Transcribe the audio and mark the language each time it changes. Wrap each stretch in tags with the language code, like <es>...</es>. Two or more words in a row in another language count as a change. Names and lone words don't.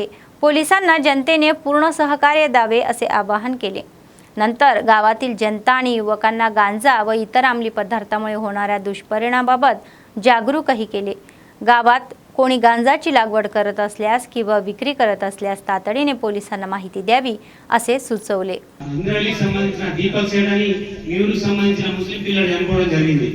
<mr>पोलिसांना जनतेने पूर्ण सहकार्य द्यावे असे आवाहन केले. नंतर गावातील जनता आणि युवकांना गांजा व इतर अंमली पदार्थामुळे होणाऱ्या दुष्परिणामाबाबत जागरूकही केले. गावात कोणी गांजाची लागवड करत असल्यास किंवा विक्री करत असल्यास तातडीने पोलिसांना माहिती द्यावी असे सुचवले.</mr> <te>ఇంద్రవెల్లికి సంబంధించిన దీపక్ సేడ్ అని న్యూరుకు సంబంధించిన ముస్లిం పిల్లడు చనిపోవడం జరిగింది.</te>